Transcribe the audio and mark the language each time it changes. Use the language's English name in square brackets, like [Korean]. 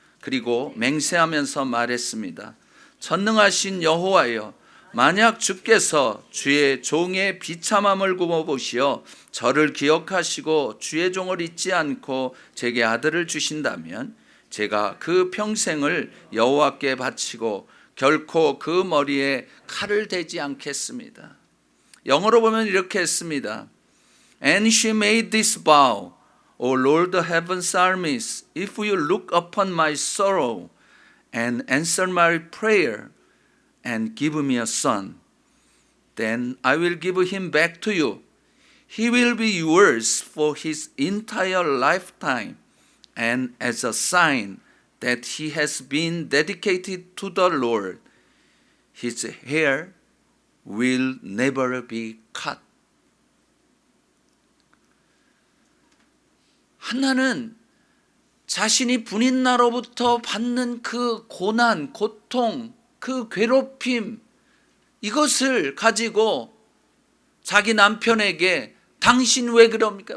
[Korean] 그리고 맹세하면서 말했습니다. 전능하신 여호와여, 만약 주께서 주의 종의 비참함을 굽어보시어 저를 기억하시고 주의 종을 잊지 않고 제게 아들을 주신다면 제가 그 평생을 여호와께 바치고 결코 그 머리에 칼을 대지 않겠습니다. 영어로 보면 이렇게 했습니다. [English] And she made this vow, O Lord of heaven's armies, if you look upon my sorrow and answer my prayer and give me a son, then I will give him back to you. He will be yours for his entire lifetime, and as a sign that he has been dedicated to the Lord, his hair will never be cut. [Korean] 한나는 자신이 분인나로부터 받는 그 고난, 고통, 그 괴롭힘, 이것을 가지고 자기 남편에게 당신 왜 그럽니까?